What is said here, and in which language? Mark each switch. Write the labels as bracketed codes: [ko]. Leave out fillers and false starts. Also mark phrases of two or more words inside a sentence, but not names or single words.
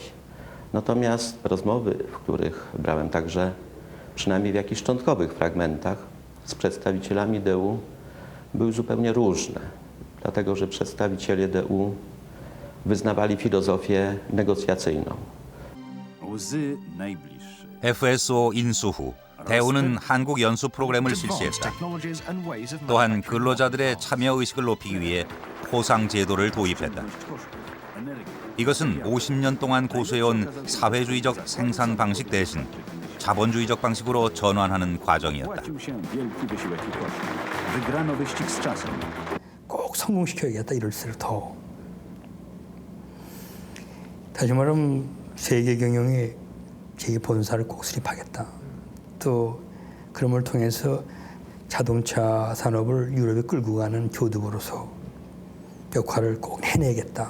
[pl] Natomiast rozmowy, w których brałem także przynajmniej w jakichś szczątkowych fragmentach z przedstawicielami DU, były zupełnie różne, dlatego że przedstawiciele DU wyznawali filozofię negocjacyjną. łzy najbliższe. [ko] FSO 인수 후 대우는 한국 연수 프로그램을 실시했다. 또한 근로자들의 참여 의식을 높이기 위해 포상 제도를 도입했다. 이것은 50년 동안 고수해온 사회주의적 생산 방식 대신 자본주의적 방식으로 전환하는 과정이었다. [pl] Płacił się wielki wysiłek i koszty. Wygrano wyścig z czasem. [ko] 꼭 성공시켜야겠다 이럴수록 더. 다시 말하면 세계 경영에 제 본사를 꼭 수립하겠다. 또 그럼을 통해서 자동차 산업을 유럽에 끌고 가는 교두보로서 역할을 꼭 해내겠다.